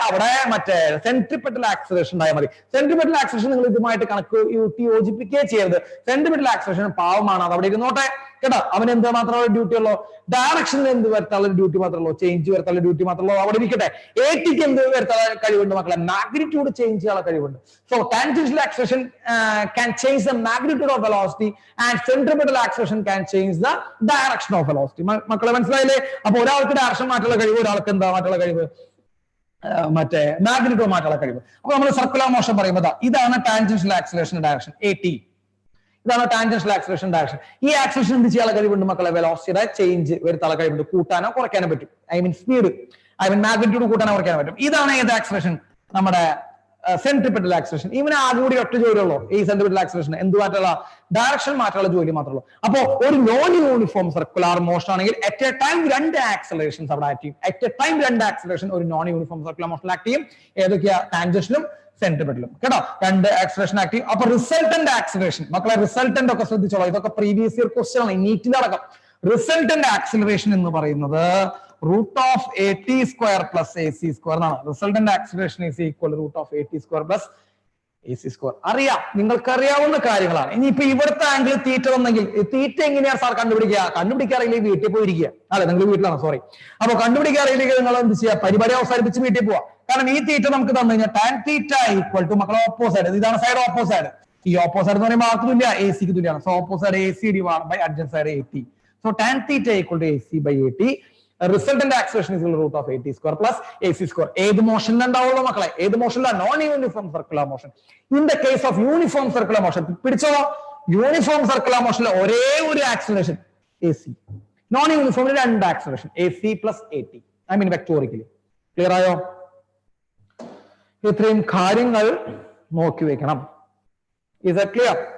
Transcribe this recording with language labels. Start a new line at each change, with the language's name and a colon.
Malayalam: അവിടെ മറ്റേ centripetal acceleration ഉണ്ടായാൽ മതി. സെൻട്രിപെറ്റൽ ആക്സിലറേഷൻ നിങ്ങൾ ഇതുമായിട്ട് കണക്ക് യോജിപ്പിക്കുകയും ചെയ്യരുത്. സെൻട്രിപെറ്റൽ ആക്സിലറേഷൻ പാവമാണ്, അത് അവിടെ ഇരുന്നോട്ടെ. കേട്ടോ, അവന് എന്ത് മാത്രമേ ഡ്യൂട്ടി ഉള്ളൂ? ഡയറക്ഷനിൽ എന്ത് വരുത്താനുള്ള ഡ്യൂട്ടി മാത്രമേ ഉള്ളൂ, ചേഞ്ച് വരുത്താനുള്ള ഡ്യൂട്ടി മാത്രമേ ഉള്ളൂ. അവിടെ ഇരിക്കട്ടെ. എടിക്ക് എന്ത് വരുത്താനുള്ള കഴിവുണ്ട് മക്കളെ? മാഗ്നിറ്റ്യൂഡ് ചേഞ്ച് ചെയ്യാനുള്ള കഴിവുണ്ട്.
English: So tangential acceleration can change the magnitude of velocity and centripetal acceleration can change the direction of velocity.
Malayalam: മക്കളെ മനസ്സിലായില്ലേ? അപ്പൊ ഒരാൾക്ക് ഡയറക്ഷൻ മാറ്റാനുള്ള കഴിവ്, ഒരാൾക്ക് എന്താ മാറ്റാനുള്ള കഴിവ്? മറ്റേ മാഗ്നിറ്റ്യൂഡ് മാറ്റാനുള്ള കഴിവ്. അപ്പൊ നമ്മൾ സർക്കുലർ മോഷൻ പറയുമ്പോൾ ഇതാണ് ടാൻജൻഷ്യൽ ആക്സിലറേഷൻ ഡയറക്ഷൻ AT. ഇതാണ് ടാൻജൻഷ്യൽ ആക്സിലറേഷൻ ഡയറക്ഷൻ. ഈ ആക്സിലറേഷൻ എന്ത് ചെയ്യാനുള്ള കഴിവുണ്ട് മക്കളെ? വെലോസിറ്റിയുടെ ചേഞ്ച് വരുത്താനുള്ള കഴിവുണ്ട്. കൂട്ടാനോ കുറയ്ക്കാനോ പറ്റും. സ്പീഡ്, മാഗ്നിറ്റ്യൂഡ് കൂട്ടാനോ കുറയ്ക്കാനോ പറ്റും. ഇതാണ് ഏത് ആക്സിലറേഷൻ? നമ്മുടെ സെൻട്രിപെറ്റൽ ആക്സിലറേഷൻ. ഇവന് ആകെ കൂടി ഒറ്റ ജോലിയുള്ളൂ ഈ സെൻട്രിപെറ്റൽ ആക്സിലറേഷൻ. എന്ത് മാറ്റുള്ള? ഡയറക്ഷൻ മാറ്റുള്ള ജോലി മാത്രമേ ഉള്ളൂ. അപ്പോ ഒരു നോൺ യൂണിഫോം സർക്കുലർ മോഷൻ ആണെങ്കിൽ അറ്റ് എ ടൈം രണ്ട് ആക്സിലറേഷൻസ് അവിടെ ആക്ട് ചെയ്യും. അറ്റ് എ ടൈം രണ്ട് ആക്സിലറേഷൻ ഒരു നോൺ യൂണിഫോം സർക്കുലർ മോഷനിൽ ആക്ട് ചെയ്യും. ഏതൊക്കെയാ? ടാൻജൻഷ്യലും സെൻട്രിപെറ്റലും. കേട്ടോ, രണ്ട് ആക്സിലറേഷൻ ആക്ട് ചെയ്യും. അപ്പൊ റിസൾട്ടന്റ് ആക്സിലറേഷൻ മക്കളെ, റിസൾട്ടന്റ് ഒക്കെ ശ്രദ്ധിച്ചോളൂ. ഇതൊക്കെ പ്രീവിയസ് ഇയർ ക്വസ്റ്റ്യൻ ആണ്, നീറ്റിന്റെ അടക്കം. റിസൾട്ടന്റ് ആക്സിലറേഷൻ എന്ന് പറയുന്നത്
English: root of AT square plus AC square എന്നാണ്. Resultant acceleration is equal to root of AT square plus AC square.
Malayalam: അറിയാം, നിങ്ങൾക്ക് അറിയാവുന്ന കാര്യങ്ങളാണ്. ഇനിയിപ്പോ ഇവിടുത്തെ ആംഗിൾ തീറ്റ വന്നെങ്കിൽ തീറ്റ എങ്ങനെയാണ് സാർ കണ്ടുപിടിക്കാറില്ലെങ്കിൽ വീട്ടിൽ പോയിരിക്കുക. അല്ലെ, നിങ്ങൾ വീട്ടിലാണ്, സോറി. അപ്പൊ കണ്ടുപിടിക്കാറില്ലെങ്കിൽ നിങ്ങൾ എന്ത് ചെയ്യുക, പരിപാടി അവസാനിപ്പിച്ച് വീട്ടിൽ പോവാ. കാരണം ഈ തീറ്റ നമുക്ക് തന്നു കഴിഞ്ഞാൽ ടാൻ തീറ്റ ഈക്വൽ ടു മക്കളെ ഓപ്പോസൈഡ്, ഇതാണ് സൈഡ് ഓപ്പോസൈഡ്. ഈ ഓപ്പോസൈഡ് എന്ന് പറയുമ്പോൾ ആർക്ക് തുല്യ, AC ക്ക് തുല്യമാണ്. So ഓപ്പോസൈഡ് AC divide by adjacent side AT. So tan theta equal to AC by AT.
English: Resultant acceleration is equal to root of AT square plus AC square.
Malayalam: ഏത് മോഷനിലുണ്ടാവുള്ളൂ മക്കളെ, ഏത് മോഷനിലാണ്? Non uniform circular motion.
English: in the case of uniform circular motion,
Malayalam: പിടിച്ചോ, uniform circular മോഷനിൽ ഒരേ ഒരു acceleration AC. Non യൂണിഫോമിൽ രണ്ട് acceleration AC plus AT.
English: I mean vectorically.
Malayalam: Clear ആയോ? ഇത്രയും കാര്യങ്ങൾ നോക്കി വെക്കണം.
English: Is that clear?